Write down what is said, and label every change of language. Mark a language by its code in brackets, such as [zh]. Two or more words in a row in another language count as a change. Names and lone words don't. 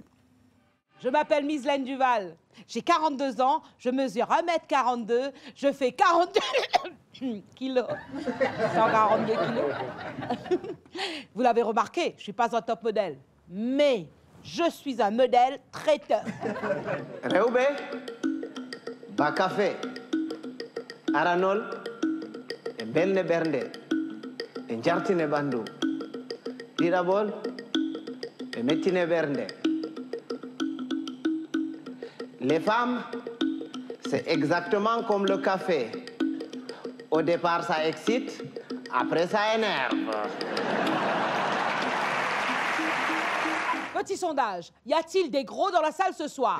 [fr] Je m'appelle Mislaine Duval, j'ai 42 ans, je mesure 1m42, je fais 42 kilos. 142 kilos. Vous l'avez remarqué, je ne suis pas un top modèle, mais je suis un modèle traiteur. Reube, Bacafé, Aranol, et Belne Bernde, et Jartine Bandou, Dirabol, et Metine Bernde. Les femmes, c'est exactement comme le café. Au départ, ça excite, après, ça énerve. Petit sondage, y a-t-il des gros dans la salle ce soir?